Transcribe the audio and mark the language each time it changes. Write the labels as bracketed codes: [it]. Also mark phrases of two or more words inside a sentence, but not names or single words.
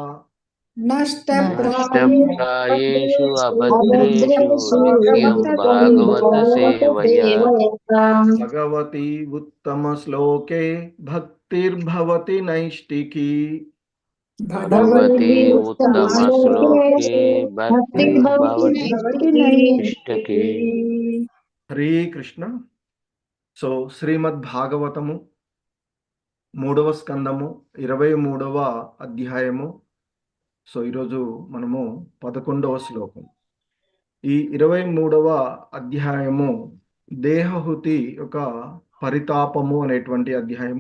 [sa] नष्टप्रायेषु अभद्रेषु नित्यं भागवत सेवया। भगवती उत्तमश्लोके भक्तिर्भवति नैष्टिकी। भगवती उत्तमश्लोके भक्तिर्भवति नैष्टिकी। हरे कृष्ण। [te] సో శ్రీమద్ భాగవతము 3వ స్కందము 23వ అధ్యాయము. సో ఈరోజు మనము 11వ శ్లోకం. ఈ 23వ అధ్యాయము దేహహుతి ఒక పరితాపము అనేటువంటి అధ్యాయము.